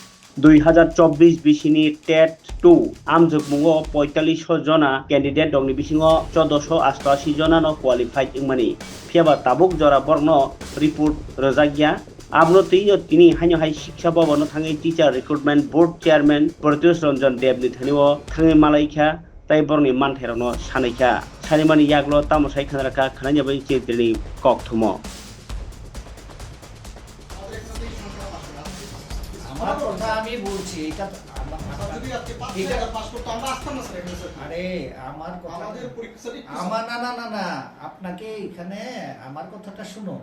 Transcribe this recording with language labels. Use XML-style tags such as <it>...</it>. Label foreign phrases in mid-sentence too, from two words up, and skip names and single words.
<trp>2024 बिसिनि टेट 2 आमजोगमुङो 45 जना कैंडिडेट दंनि बिसिङो 1488 जना क्वालिफाइड इंमानि फेबा ताबुक जरा बर्न रिपोर्ट रजागिया आबनो तिनी हाइनो हाइ शिक्षा भवन थाङै</trp> <en>teacher recruitment board chairman</en> <trp>प्रत्युष रंजन देवनि थानिव थाङै मालाइखा ताइ बरनि मानथेरावनो सानैखा सानिमानि याग्लो तामसाइ खानाराखा खानायाबै चेतिनि कक्थुमो</trp> <bn>আমার কথা আমি বলছি এটা আরে আমার কথা আমার না আপনাকে এখানে আমার কথাটা শুনুন।</bn>